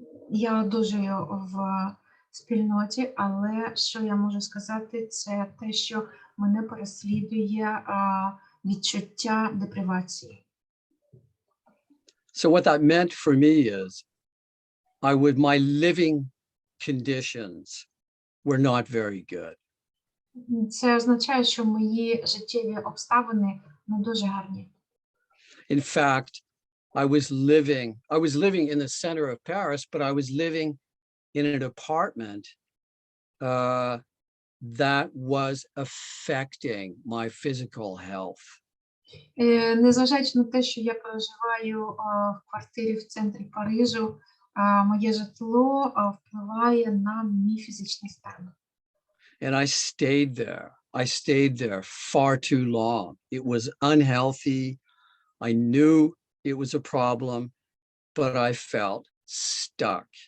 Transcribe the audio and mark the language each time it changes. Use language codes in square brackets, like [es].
[uk] Я одужую в спільноті, але що я можу сказати, це те, що мене переслідує відчуття депривації. [en] So what that meant for me is my living conditions were not very good. [uk] Це означає, що мої життєві обставини не дуже гарні. [en] In fact, I was living in the center of Paris, but I was living in an apartment that was affecting my physical health. [uk] Незважаючи на те, що я проживаю в квартирі в центрі Парижу, моє житло впливає на мій фізичний стан. [en] And I stayed there far too long. It was unhealthy. I knew it was a problem, but I felt stuck.